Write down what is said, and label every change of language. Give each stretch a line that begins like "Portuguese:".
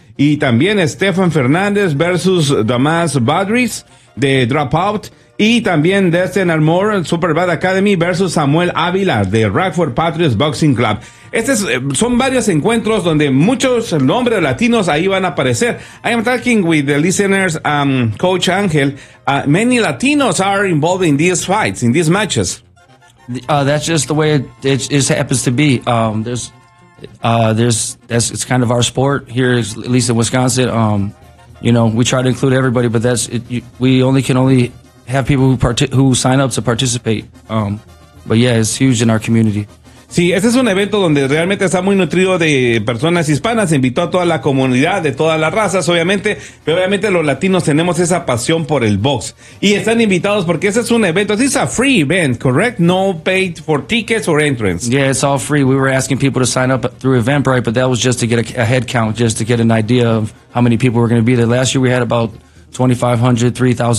Spanish: Y también Stefan Fernández versus Damas Badris de Dropout, y también Destin Armour, Super Bad Academy versus Samuel Ávila de Rockford Patriots Boxing Club. Estos son varios encuentros donde muchos nombres latinos ahí van a aparecer.
English: I am talking with the listeners, Coach Ángel. Many Latinos are involved in these fights, in these matches. That's just the way it happens to be. It's kind of our sport here, at least in Wisconsin. You know, we try to include everybody, but we only can have people who sign up to participate. But yeah, it's huge in our community.
Spanish: Sí, este es un evento donde realmente está muy nutrido de personas hispanas. Invitó a toda la comunidad, de todas las razas, obviamente. Pero obviamente los latinos tenemos esa pasión por el box. Y están invitados porque este es un evento.
English: This is a free event, correct? No paid for tickets or entrance. Yeah, it's all free. We were asking people to sign up through Eventbrite, but that was just to get a head count, just to get an idea of how many people were going to be there. Last year we had about 2,500, 3,000.